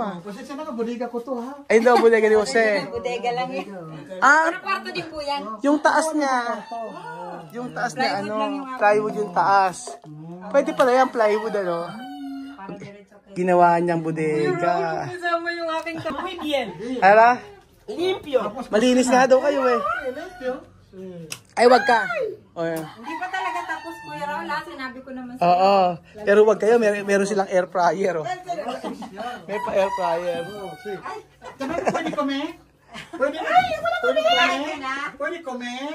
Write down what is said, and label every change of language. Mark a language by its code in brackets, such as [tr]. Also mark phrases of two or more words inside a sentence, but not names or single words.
[tl] Kasi sana ka, budiga ko to ha. Ay, hindi, bodega ni Jose. bodega lang eh. Kwarto din po yan. Yung taas niya. Yung taas na plywood yung taas. Pwede pala yan, plywood Ginawa niyang bodega. Kasama yung aking [es] Muy bien. [tl] Ala? [es] Limpio. [tl] Malinis nga daw kayo Ay, wag ka. Hindi pa talaga tapos, Kuya Raul. Sinabi ko naman Oo. Pero wag kayo, meron silang [en] air fryer. [tl] May pa [en] air fryer. [tl] Pwede kome? Pwede kome?